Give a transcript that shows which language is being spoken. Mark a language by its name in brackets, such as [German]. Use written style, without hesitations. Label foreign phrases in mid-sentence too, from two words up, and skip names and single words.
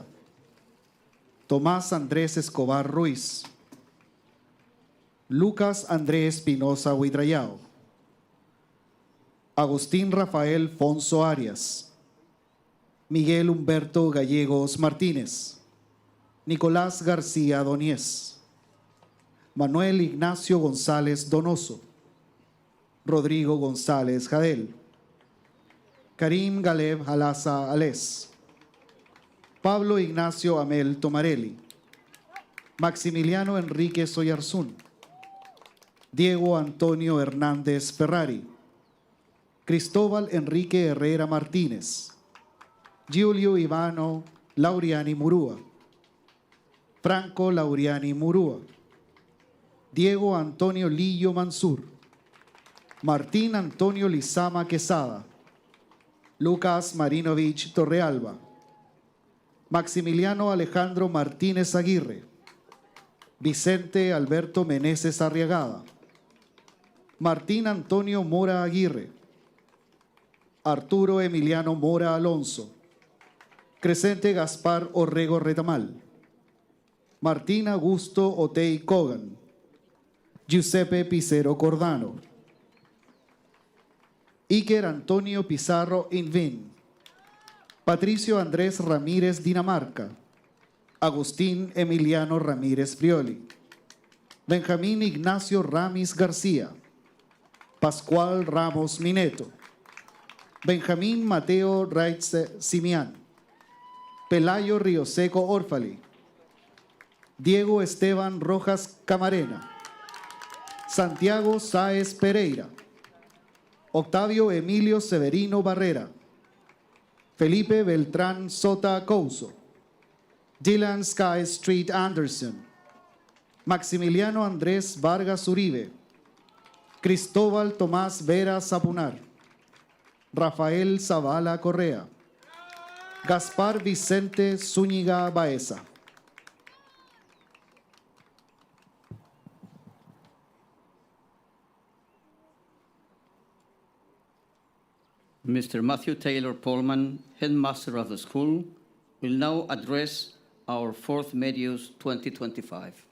[Spanish] Tomás Andrés Escobar Ruiz. Lucas Andrés Espinosa Huidrayao. Agustín Rafael Fonso Arias. Miguel Humberto Gallegos Martínez. Nicolás García Doniés. Manuel Ignacio González Donoso. Rodrigo González Jadel. Karim Galeb Halaza Alés. Pablo Ignacio Amel Tomarelli. Maximiliano Enrique Soyarzún. Diego Antonio Hernández Ferrari. Cristóbal Enrique Herrera Martínez. Giulio Ivano Lauriani Murúa. Franco Lauriani Murúa. Diego Antonio Lillo Mansur. Martín Antonio Lizama Quesada. Lucas Marinovich Torrealba. Maximiliano Alejandro Martínez Aguirre. Vicente Alberto Meneses Arriagada. Martín Antonio Mora Aguirre. Arturo Emiliano Mora Alonso. Crescente Gaspar Orrego Retamal. Martín Augusto Otey Cogan. Giuseppe Pizarro Cordano. Iker Antonio Pizarro Invin. Patricio Andrés Ramírez Dinamarca. Agustín Emiliano Ramírez Frioli. Benjamín Ignacio Ramis García. Pascual Ramos Mineto. Benjamín Mateo Raitze Simián. Pelayo Rioseco Orfali. Diego Esteban Rojas Camarena. Santiago Sáez Pereira. Octavio Emilio Severino Barrera. Felipe Beltrán Sota Couso. Dylan Sky Street Anderson. Maximiliano Andrés Vargas Uribe. Cristóbal Tomás Vera Zapunar. Rafael Zavala Correa. Gaspar Vicente Zúñiga Baeza. [English] Mr. Matthew Taylor Pullman, headmaster of the school, will now address our fourth Medios 2025.